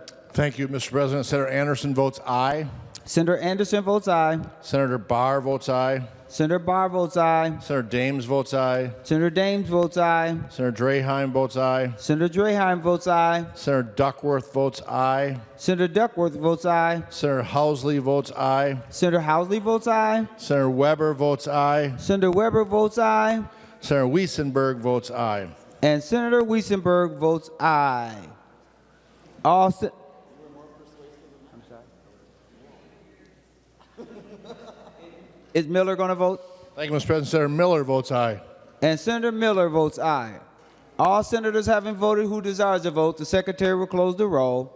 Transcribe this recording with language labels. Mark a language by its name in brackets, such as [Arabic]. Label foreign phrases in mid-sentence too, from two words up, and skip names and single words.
[English] Thank you, Mr. President. Senator Anderson votes aye. Senator Anderson votes aye. Senator Barr votes aye. Senator Barr votes aye. Senator Dames votes aye. Senator Dames votes aye. Senator Draheim votes aye. Senator Draheim votes aye. Senator Duckworth votes aye. Senator Duckworth votes aye. Senator Housley votes aye. Senator Housley votes aye. Senator Weber votes aye. Senator Weber votes aye. Senator Wiesenberg votes aye. And Senator Wiesenberg votes aye. All Is Miller going to vote? Thank you, Mr. President. Senator Miller votes aye. And Senator Miller votes aye. All senators having voted who desires to vote, the Secretary will close the roll.